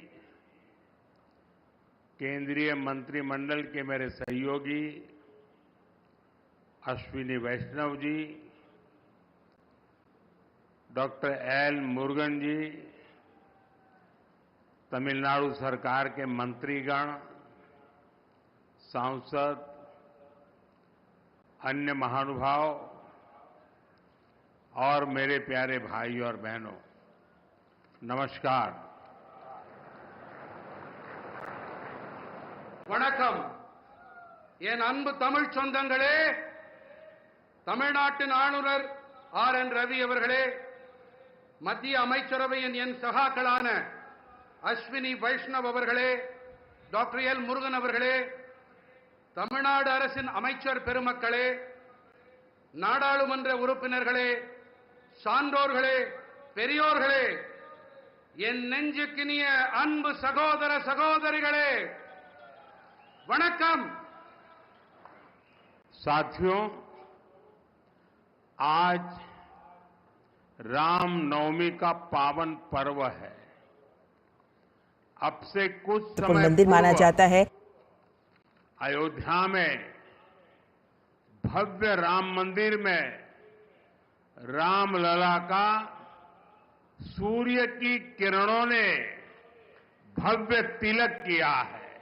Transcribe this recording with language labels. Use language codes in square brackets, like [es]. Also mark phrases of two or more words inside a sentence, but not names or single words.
[hi] केंद्रीय मंत्रिमंडल के मेरे सहयोगी अश्विनी वैष्णव जी, डॉक्टर एल मुरुगन जी, तमिलनाडु सरकार के मंत्रीगण, सांसद, अन्य महानुभाव और मेरे प्यारे भाई और बहनों, नमस्कार। [ta] வணக்கம். என் அன்பு தமிழ் சொந்தங்களே, தமிழ்நாட்டின் ஆளுநர் ஆர்.என். ரவி அவர்களே, மத்திய அமைச்சரவையின் என் சகாக்களான அஸ்வினி வைஷ்ணவ் அவர்களே, டாக்டர் எல் முருகன் அவர்களே, தமிழ்நாடு அரசின் அமைச்சர் பெருமக்களே, நாடாளுமன்ற உறுப்பினர்களே, சான்றோர்களே, பெரியோர்களே, என் நெஞ்சுக்கினிய அன்பு சகோதர சகோதரிகளே, வணக்கம். [hi] साथियों, आज रामनवमी का पावन पर्व है। अब से कुछ समय मंदिर माना जाता है। अयोध्या में भव्य राम मंदिर में रामलला का सूर्य की किरणों ने भव्य तिलक किया है।